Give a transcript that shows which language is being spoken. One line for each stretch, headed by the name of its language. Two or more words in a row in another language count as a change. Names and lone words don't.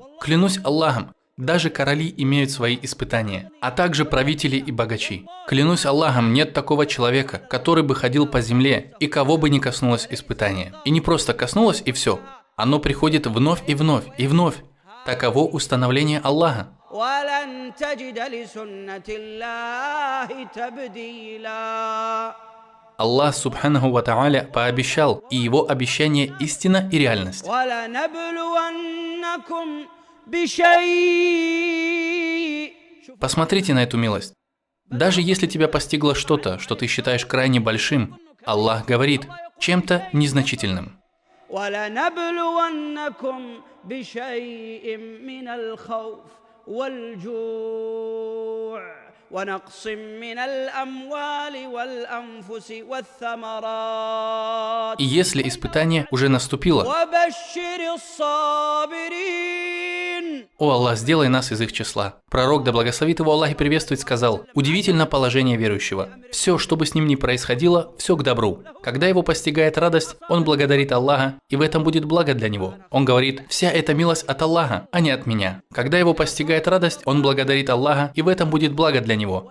Russian: Клянусь Аллахом, даже короли имеют свои испытания, а также правители и богачи. Клянусь Аллахом, нет такого человека, который бы ходил по земле и кого бы не коснулось испытание. И не просто коснулось и все. Оно приходит вновь и вновь и вновь. Таково установление Аллаха. Аллах,
Arabic: سبحانه وتعالى,
Russian: пообещал, и его обещание истина и реальность. Посмотрите на эту милость. Даже если тебя постигло что-то, что ты считаешь крайне большим, Аллах говорит, чем-то незначительным.
Arabic: ونقص من الأموال والأنفس والثمرات.
Russian: И если испытание уже наступило,
Arabic: وبشر الصابرين.
Russian: О Аллах, сделай нас из их числа. Пророк, да благословит его Аллах и приветствует, сказал: удивительно положение верующего. Все, что бы с ним ни происходило, все к добру. Когда его постигает радость, он благодарит Аллаха, и в этом будет благо для него. Он говорит: вся эта милость от Аллаха, а не от меня. Когда его постигает радость, он благодарит Аллаха, и в этом будет благо для него.